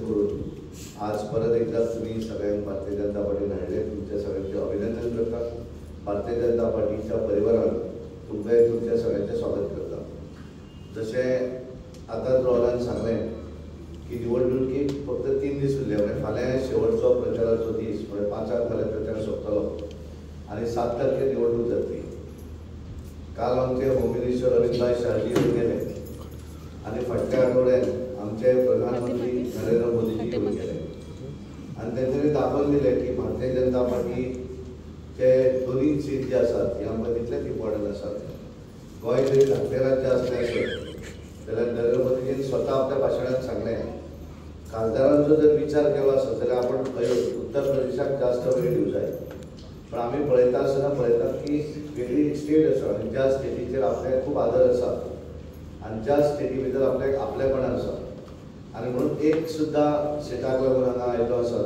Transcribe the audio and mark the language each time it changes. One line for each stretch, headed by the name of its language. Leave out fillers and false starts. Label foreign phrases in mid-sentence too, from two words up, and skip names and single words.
Konkani: करून आज परत एकदा तुम्ही सगळ्यांक भारतीय जनता पार्टीन हाडले तुमच्या सगळ्यांचे अभिनंदन करता भारतीय जनता पार्टीच्या परिवारान तुमकां तुमच्या सगळ्यांचें स्वागत करता जशें आतांच रोहनान सांगलें की निवडणुकीक फक्त 3 दीस उरले म्हणजे फाल्यां शेवटचो प्रचाराचो दीस म्हणजे 5 फाल्यां प्रचार सोंपतलो आनी 7 तारखेर निवडणूक जातली
Marathi: काल आमचे
English: home minister
Marathi: अमित शाहजी येऊन गेले आणि फाटल्या आठवड्यात आमचे प्रधानमंत्री नरेंद्र मोदीजी येऊन गेले आणि त्यांनी दाखवून दिले की भारतीय जनता पार्टीचे दोन्ही सीट जे असतात ह्या तितलेच इम्पॉर्टंट असतात.
Konkani: गोंय जरी धाकटें राज्य असल्याचं जाल्यार नरेंद्र मोदीजींनी स्वता आपल्या भाशणात सांगलें खासदारांचो जर विचार केलो आसत जाल्यार आपण उत्तर प्रदेशाक जास्त वेळ दिवं जाय. पण आमी पळयता आसतना पळयतात की वेगळी स्टेट आसा आनी ज्या स्टेटीचेर आपल्याक खूब आदर आसा आनी ज्या स्टेटी भितर आपल्याक आपलेपण आसा आनी म्हणून एक सुद्दां सिटाक लागून हांगा आयलो आसात.